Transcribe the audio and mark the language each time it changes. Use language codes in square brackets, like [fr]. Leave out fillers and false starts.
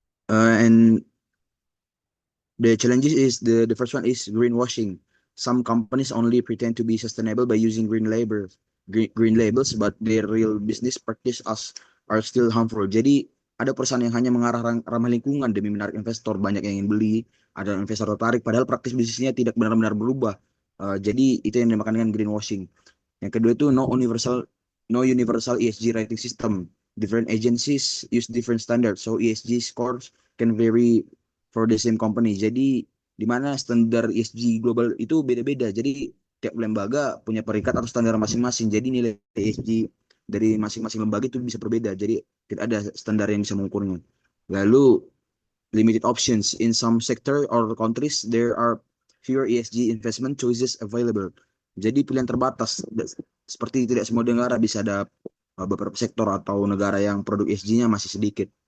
[en] And the challenges is the first one is greenwashing. Some companies only pretend to be sustainable by using green labels, but their real business practice are still harmful. [id] Jadi ada perusahaan yang hanya mengarah ramah lingkungan demi menarik investor banyak yang ingin beli, ada investor tertarik, padahal praktis bisnisnya tidak benar-benar berubah. Jadi itu yang dinamakan dengan greenwashing. Yang kedua itu [en] no universal ESG rating system. Different agencies use different standards, so ESG scores can vary for the same company. [id] Jadi di mana standar ESG global itu beda-beda. Jadi tiap lembaga punya peringkat atau standar masing-masing. Jadi nilai ESG dari masing-masing lembaga itu bisa berbeda. Jadi tidak ada standar yang bisa mengukurnya. [en] Lalu limited options in some sector or countries there are fewer ESG investment choices available. [id] Jadi pilihan terbatas. Seperti tidak semua negara bisa ada beberapa sektor atau negara yang produk ESG-nya masih sedikit.